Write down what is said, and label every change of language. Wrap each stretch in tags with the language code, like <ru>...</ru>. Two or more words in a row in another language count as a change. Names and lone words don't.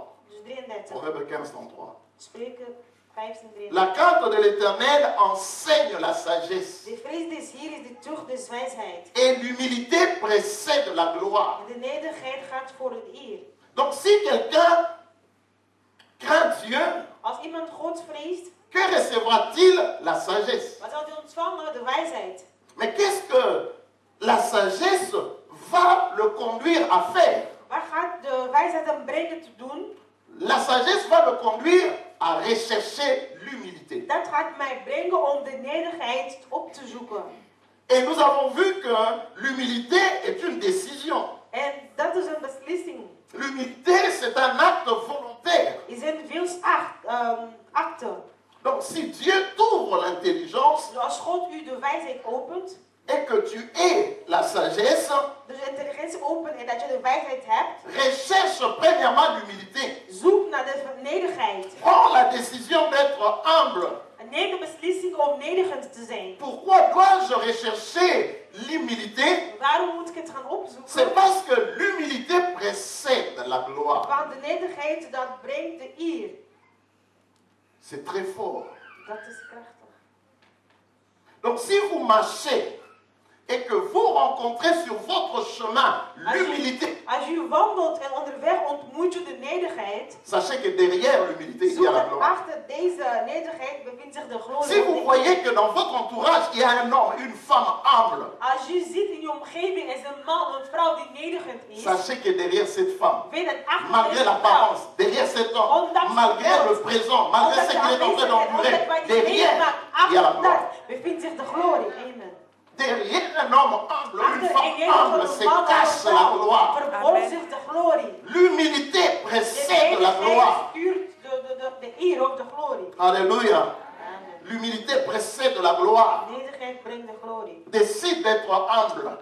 <nl>Dus 33.</nl> <fr>Proverbe 15, 33.</fr> <nl>Spreuken 15, 33.</nl> <fr>La crainte de l'Éternel enseigne la sagesse.</fr> <nl>De vrees des Heer is de tucht des wijsheid.</nl> <fr>Et l'humilité précède la gloire.</fr> <nl>En de nederigheid gaat voor het eer.</nl> <fr>Donc si quelqu'un craint Dieu,</fr> <nl>als iemand God vreest,</nl> <fr>que recevra-t-il? La sagesse.</fr> <nl>wat zal hij ontvangen? De wijsheid.</nl> <fr>Mais qu'est-ce que la sagesse va le conduire à faire?</fr> <nl>Waar gaat de wijsheid hem brengen te doen?</nl> <fr>La sagesse va le conduire à rechercher l'humilité.</fr> <nl>Dat gaat mij brengen om de nederigheid op te zoeken.</nl> <fr>Et nous avons vu que l'humilité est une décision.</fr> <nl>En dat is een beslissing.</nl> <fr>L'humilité, c'est un acte volontaire.</fr> <nl>Is een wilsakte.</nl> <fr>Donc si Dieu t'ouvre l'intelligence,</fr> <nl>Dus als God u de wijsheid opent,</nl> <fr>et que tu aies la sagesse,</fr> <nl>dus de intelligentie opent en dat je de wijsheid hebt,</nl> <fr>recherche premièrement l'humilité.</fr> <nl>zoek naar de nederigheid.</nl> <fr>Prends la décision d'être humble.</fr> <nl>En neem de beslissing om nederigend te zijn.</nl> <fr>Pourquoi dois-je rechercher l'humilité?</fr> <nl>Waarom moet ik het gaan opzoeken?</nl> <fr>C'est parce que l'humilité précède la gloire.</fr> <nl>Want de nederigheid dat brengt de eer.</nl> <fr>C'est très fort.</fr> <nl>Dat is krachtig.</nl> <fr>Donc si vous marchez et que vous rencontrez sur votre chemin l'humilité,</fr> <nl>als u wandelt en onderweg ontmoet u de nederigheid,</nl> <fr>sachez que derrière l'humilité, il y a la gloire.</fr> <nl>achter deze nederigheid bevindt zich de glorie.</nl> <fr>Si vous voyez que dans votre entourage, il y a un homme, une femme humble,</fr> <nl>als u ziet in je omgeving is een man of een vrouw die nederigend is,</nl> <fr>sachez que derrière cette femme,</fr> <nl>weet dat achter</nl> <fr>malgré</fr> <nl>deze</nl> <fr>l'apparence,</fr> <nl>vrouw,</nl> <fr>derrière cet homme, malgré le présent, malgré ce qu'il est en train d'endurer, derrière, il y a la gloire.</fr> <nl>bevindt zich de glorie.</nl> <fr>Amen. Derrière un homme humble, une femme humble, se cache la gloire. L'humilité précède la gloire. Alléluia. L'humilité précède la gloire. Décide d'être humble.</fr>